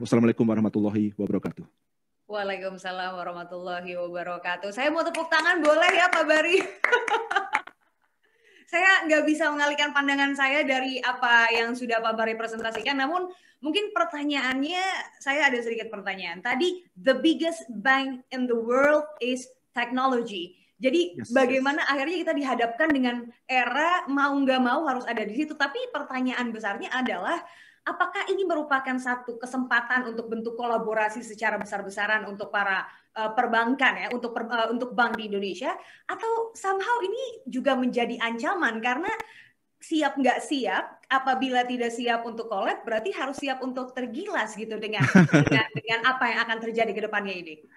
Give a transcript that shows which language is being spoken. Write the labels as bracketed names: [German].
[Indonesian] Wassalamualaikum warahmatullahi wabarakatuh. Waalaikumsalam warahmatullahi wabarakatuh. Saya mau tepuk tangan, boleh ya Pak Bari? Saya nggak bisa mengalihkan pandangan saya dari apa yang sudah Pak Bari presentasikan, namun mungkin pertanyaannya, saya ada sedikit pertanyaan. [English] Tadi, the biggest bank in the world is technology. [Indonesian] Jadi bagaimana akhirnya kita dihadapkan dengan era mau nggak mau harus ada di situ. Tapi pertanyaan besarnya adalah, apakah ini merupakan satu kesempatan untuk bentuk kolaborasi secara besar-besaran untuk para perbankan ya, untuk bank di Indonesia, atau somehow ini juga menjadi ancaman karena siap nggak siap, apabila tidak siap untuk collab berarti harus siap untuk tergilas gitu dengan apa yang akan terjadi ke depannya ini.